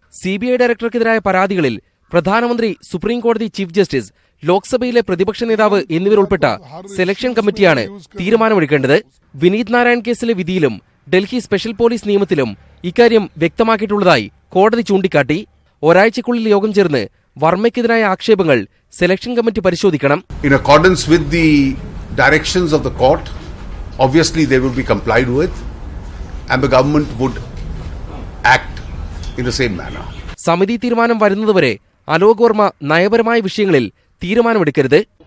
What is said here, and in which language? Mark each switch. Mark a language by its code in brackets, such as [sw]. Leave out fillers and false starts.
[ml] CBI ഡയറക്ടർക്കെതിരായ പരാതികളിൽ പ്രധാനമന്ത്രി, supreme കോടതി ചീഫ് ജസ്റ്റിസ്, ലോക്സഭയിലെ പ്രതിപക്ഷ നേതാവ് എന്നിവരുൾപ്പെട്ട സെലക്ഷൻ കമ്മിറ്റിയാണ് തീരുമാനമെടുക്കേണ്ടത്. വിനീത് നാരായൺ കേസിലെ വിധിയിലും ഡൽഹി സ്പെഷ്യൽ പോലീസ് നിയമത്തിലും ഇക്കാര്യം വ്യക്തമാക്കിയിട്ടുള്ളതായി കോടതി ചൂണ്ടിക്കാട്ടി. ഒരാഴ്ചക്കുള്ളിൽ യോഗം ചേർന്ന് വർമ്മയ്ക്കെതിരായ ആക്ഷേപങ്ങൾ സെലക്ഷൻ കമ്മിറ്റി പരിശോധിക്കണം. [en] In accordance with the directions of the court, obviously they will be complied with. And the government would act in the same manner. [ml] സമിതി തീരുമാനം വരുന്നതുവരെ അലോക് വർമ്മ നയപരമായ വിഷയങ്ങളിൽ തീരുമാനമെടുക്കരുത്.